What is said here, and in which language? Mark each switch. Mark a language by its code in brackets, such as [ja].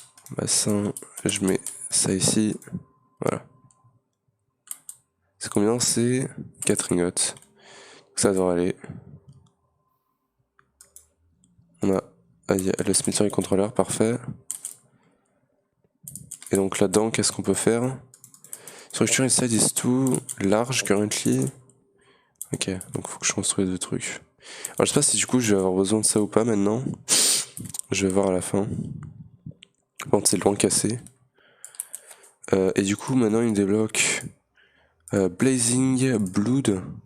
[fr] Bassin, je mets ça ici. Voilà. C'est combien? C'est 4 ingots. Ça devrait aller. On a le smeltery controller, parfait. Et donc là-dedans, qu'est-ce qu'on peut faire? [en] Structure inside is too large currently. [fr] Ok, donc faut que je construise deux trucs. Alors je sais pas si du coup je vais avoir besoin de ça ou pas maintenant. Je vais voir à la fin. Quand c'est loin cassé. Et du coup maintenant il me débloque Blazing Blood.